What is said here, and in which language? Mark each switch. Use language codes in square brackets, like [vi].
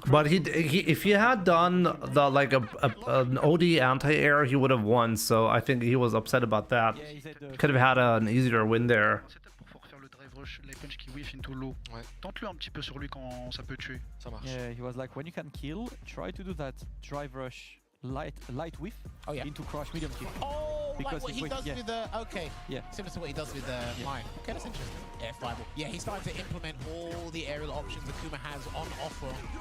[en] But he if he had done the like an OD anti-air, he would have won. So I think he was upset about that. Could have had an easier win there. [fr] Les punches qui [en] whiff into low. [fr] Tente-le un petit peu sur lui quand ça peut tuer. Ça marche. [en] Yeah, he was like, when you can kill, try to do that drive rush light whiff into crush medium kick. Oh, because like what he does with the similar to what he does with mine. Okay, that's interesting. Air fireball. Yeah, he's starting to implement all the aerial options Akuma has on offer.